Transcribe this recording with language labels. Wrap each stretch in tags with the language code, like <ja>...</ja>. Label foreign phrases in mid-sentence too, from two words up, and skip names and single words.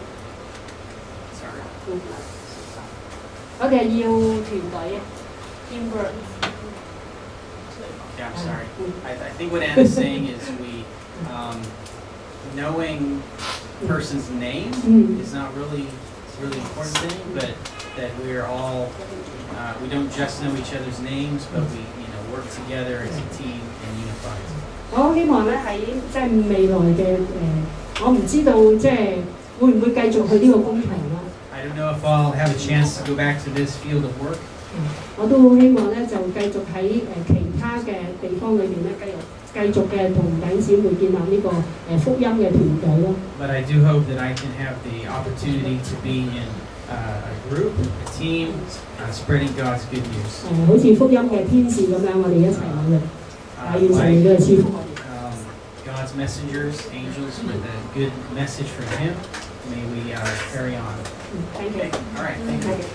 <yue>我哋要團隊 ，teamwork。</yue> <en>Yeah, I'm sorry. I think what Anna's saying is knowing a person's name is not really an important thing, but that we're all we don't just know each other's names, but we work together as a team and unified.</en> <yue>我希望咧喺即係未來嘅我唔知道即係會唔會繼續去呢個工場啦。</yue> <en>I don't know if I'll have a chance to go back to this field of work.</en> <yue>我都好希望咧就繼續喺其他嘅地方裏邊咧繼續嘅同弟兄姊妹建立呢個福音嘅團隊咯。</yue> <en>But I do hope that I can have the opportunity to be in a group, a team, spreading God's good news.</en> <yue>好似福音嘅天使咁樣，我哋一齊努力，完成你嘅賜福。</yue> <en>God's messengers, angels, with a good message from Him. May we carry on. Thank you. All right. Thank you.</en>